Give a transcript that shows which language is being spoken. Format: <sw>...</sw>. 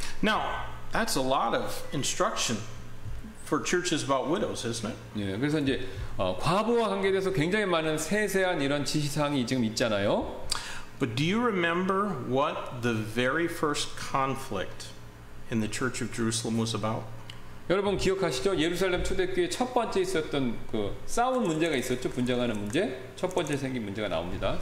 <en>Now, that's a lot of instruction for churches about widows, isn't it?</en> <ko>예, 그래서 이제 과부와 관계돼서 굉장히 많은 세세한 이런 지시사항이 지금 있잖아요.</ko> <en>But do you remember what the very first conflict in the Church of Jerusalem was about?</en> <ko>여러분 기억하시죠? 예루살렘 초대교회 첫 번째 있었던 그 싸운 문제가 있었죠. 분쟁하는 문제. 첫 번째 생긴 문제가 나옵니다.</ko>